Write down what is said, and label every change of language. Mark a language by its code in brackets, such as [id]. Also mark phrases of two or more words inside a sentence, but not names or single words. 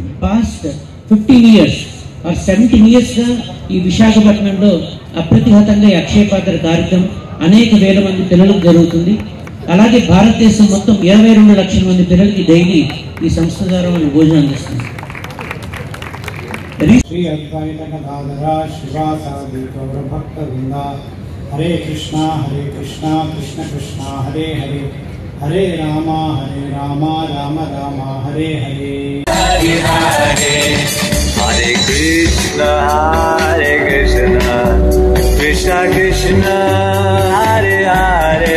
[en] past 15 years or 17 years [te] గా ఈ విశాఖపట్నంలో అప్రతిహతంగా అక్షయపాత్ర కార్యక్రమం అనేక వేల మంది పిల్లలకు జరుగుతుంది. అలాగే భారతదేశం మొత్తం 22 లక్షల మంది పిల్లలకి డైలీ ఈ సంస్థ ద్వారా మనం భోజనం అందిస్తుంది. [sa] श्री अद्वैत गदाधरा शिवासादि गौरभक्त वृंदा हरे कृष्णा कृष्ण कृष्ण हरे हरे हरे राम राम राम हरे हरे हरे हरे हरे कृष्ण कृष्ण कृष्ण हरे हरे.